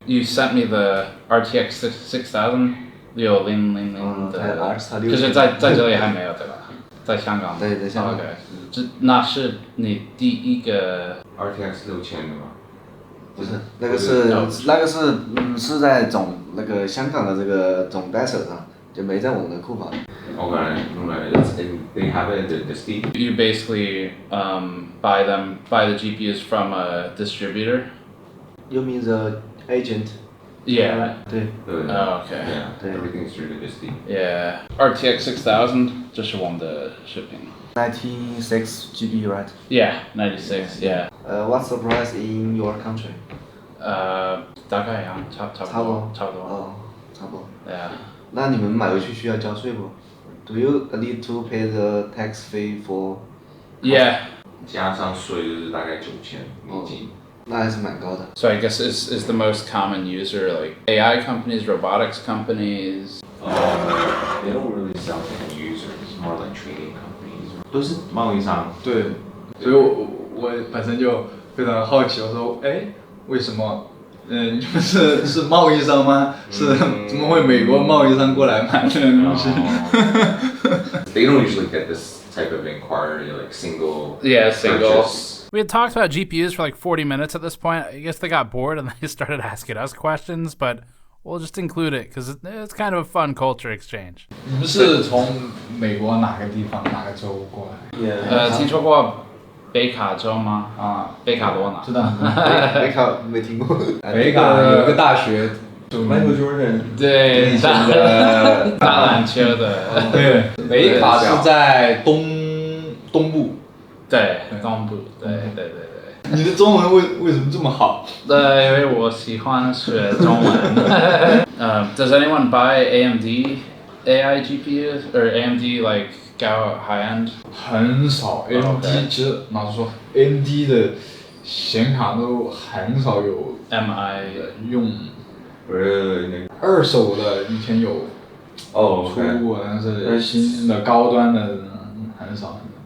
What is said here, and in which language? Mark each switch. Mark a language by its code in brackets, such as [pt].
[en] You sent me the RTX 6000 [zh] 6000的，就是在这里还没有对吧？在香港。对，在香港。 OK， 那是你第一个 RTX 6000的吗？不是，那个是在总那个香港的这个总代手上，就没在我们的库房。 [en] Okay, they have it in the Steam. You basically buy the GPUs from a distributor. You mean the agent? Yeah. [zh] 对。 [en] Oh, okay. Yeah. Everything's through the Steam. Yeah. [zh] RTX 6000, 这是我们的视频。 [en] 96 GB, right? Yeah, 96. Yeah. What's the price in your country? [zh] 大概啊，差不多。哦，差不多。对啊。那你们买回去需要交税不 ？ [en] Do you need to pay the tax fee for? [zh] Yeah. 加上税就是大概9000美金。那还是蛮高的。 [en] So I guess is the most common user like AI companies, robotics companies? They don't really sell to end users, more like trading companies. [zh] 都是贸易商。对，所以我本身就非常好奇，我说，哎，为什么？你们是贸易商吗？是怎么会美国贸易商过来买这个东西 [en] ？They don't usually get this type of inquiry, like single. Yeah, single. Purchase. We had talked about GPUs for like 40 minutes at this point. I guess they got bored and they started asking us questions, but we'll just include it because it's kind of a fun culture exchange. [zh] 你们是从美国哪个地方、哪个州过来？听说过北卡州吗？啊，北卡罗纳。知道。北卡没听过。北卡有个大学。 [en] Michael Jordan [zh] 对，打篮球的。对，北卡是在东部。对，东部，对。你的中文为什么这么好？因为我喜欢学中文。 [en] Does anyone buy AMD AI GPUs or AMD like go high end? [zh] 很少 ，AMD 其实老实说 ，AMD 的显卡都很少有 [en] MI [zh] 用。二手的以前有出过，但是新的高端的很少。